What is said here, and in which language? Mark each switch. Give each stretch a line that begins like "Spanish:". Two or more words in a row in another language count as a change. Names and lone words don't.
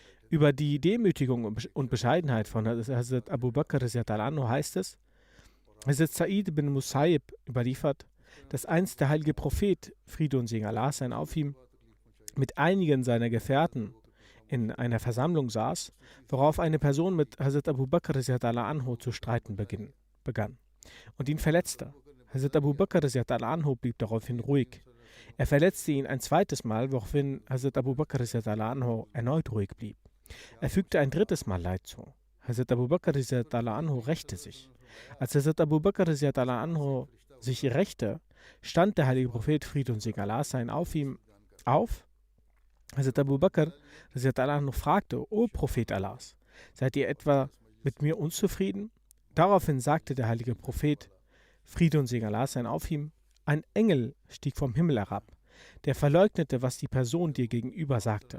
German: Über die Demütigung und Bescheidenheit von Hazrat Abu Bakr anhu heißt es, Hazrat Sa'id bin Musayyib überliefert, dass einst der heilige Prophet, Friede und Segen Allah sein auf ihm, mit einigen seiner Gefährten in einer Versammlung saß, worauf eine Person mit Hazrat Abu Bakr anhu zu streiten begann und ihn verletzte. Hazrat Abu Bakr anhu blieb daraufhin ruhig. Er verletzte ihn ein zweites Mal, woraufhin Hazrat Abu Bakr anhu erneut ruhig blieb. Er fügte ein drittes Mal Leid zu. Hazrat Abu Bakr anhu rächte sich. Als Hazrat Abu Bakr anhu sich rächte, stand der heilige Prophet, Friede und Segen Allah sein auf ihm auf. Hazrat Abu Bakr anhu fragte, O Prophet Allahs, seid ihr etwa mit mir unzufrieden? Daraufhin sagte der heilige Prophet, Friede und Segen Allah sein auf ihm, ein Engel stieg vom Himmel herab, der verleugnete, was die Person dir gegenüber sagte.